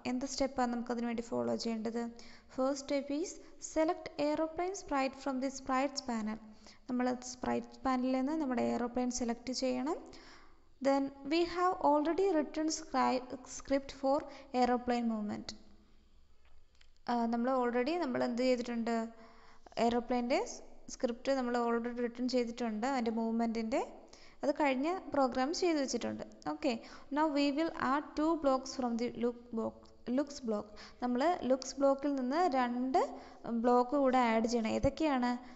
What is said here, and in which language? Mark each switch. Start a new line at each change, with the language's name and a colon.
Malayalam: എന്ത് സ്റ്റെപ്പാണ് നമുക്കതിന് വേണ്ടി ഫോളോ ചെയ്യേണ്ടത്?
English: First step is select aeroplane sprite from the sprites panel.
Malayalam: നമ്മൾ സ്പ്രൈറ്റ് പാനലിൽ നിന്ന് നമ്മുടെ എയറോപ്ലെയിൻ സെലക്ട് ചെയ്യണം.
English: Then we have already written script for aeroplane movement.
Malayalam: നമ്മൾ എന്ത് ചെയ്തിട്ടുണ്ട്? എയറോപ്ലെയിൻ്റെ സ്ക്രിപ്റ്റ് നമ്മൾ ഓൾറെഡി റിട്ടൺ ചെയ്തിട്ടുണ്ട്, അതിൻ്റെ മൂവ്മെൻറ്റിൻ്റെ. അത് കഴിഞ്ഞ പ്രോഗ്രാം ചെയ്തു വെച്ചിട്ടുണ്ട്.
English: Okay, now we will add 2 blocks from the looks block.
Malayalam: നമ്മൾ ലുക്സ് ബ്ലോക്കിൽ നിന്ന് 2 ബ്ലോക്ക് കൂടെ ആഡ് ചെയ്യണം. ഏതൊക്കെയാണ്?